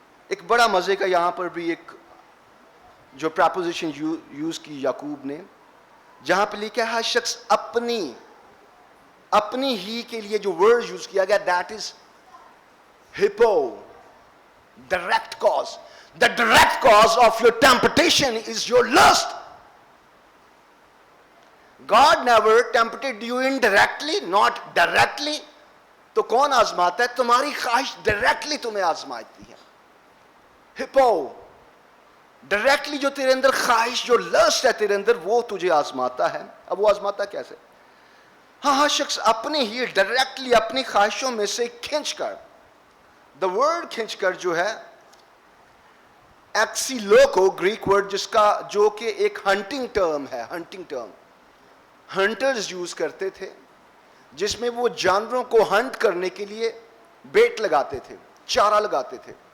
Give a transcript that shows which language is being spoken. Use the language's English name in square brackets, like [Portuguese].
[Urdu] ایک بڑا مزے کا یہاں پر بھی ایک جو پراپوزیشن یوز کی یعقوب نے، جہاں پہ لکھا ہے ہر شخص اپنی ہی کے لیے جو ورڈ یوز کیا گیا، [English] That is ہپو، direct cause. The direct cause of your temptation is your lust. God never tempted you indirectly, not directly. [Urdu] تو کون آزماتا ہے؟ تمہاری خواہش ڈائریکٹلی تمہیں آزماتی ہے. ہپو، ڈائریکٹلی جو تیرے اندر خواہش، جو لسٹ ہے تیرے اندر، وہ تجھے آزماتا ہے. اب وہ آزماتا کیسے؟ ہاں شخص اپنے ہی ڈائریکٹلی اپنی خواہشوں میں سے کھینچ کر، دا ورڈ کھینچ کر جو ہے ایکسیلوکو، گریک ورڈ جس کا جو کہ ایک ہنٹنگ ٹرم ہے، ہنٹنگ ٹرم ہنٹرز یوز کرتے تھے، جس میں وہ جانوروں کو ہنٹ کرنے کے لیے بیٹ لگاتے تھے، چارہ لگاتے تھے.